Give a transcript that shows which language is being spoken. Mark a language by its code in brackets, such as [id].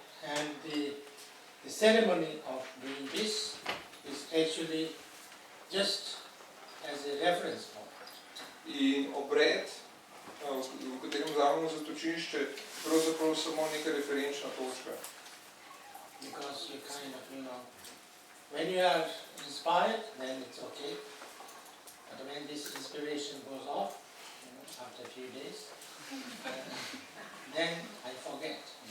[en] And the ceremony of doing this is actually just as a reference point. [sl] In obred, v katerem vzamemo zatočišče, pravzaprav samo neka referenčna točka. [en] Because you kind of, when you are inspired, then it's okay. But when this inspiration goes off, after a few days, then I forget.